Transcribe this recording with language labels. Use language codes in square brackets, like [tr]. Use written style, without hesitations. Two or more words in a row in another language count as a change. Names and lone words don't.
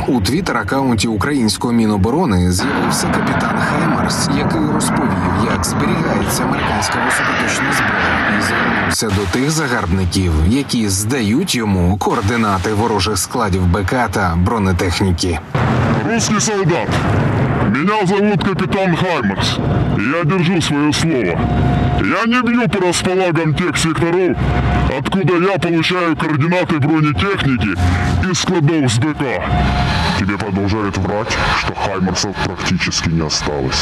[uk] У твіттер-акаунті українського Міноборони з'явився капітан Хаймарс, який розповів, як зберігається американська високоточна зброя, і звернувся до тих загарбників, які здають йому координати ворожих складів БК та бронетехніки. [ru] Русский солдат, меня зовут капитан Хаймарс, и я держу свое слово. Я не бью по располагам тех секторов, откуда я получаю координаты бронетехники из складов с БК. Тебе продолжают врать, что Хаймарсов практически не осталось.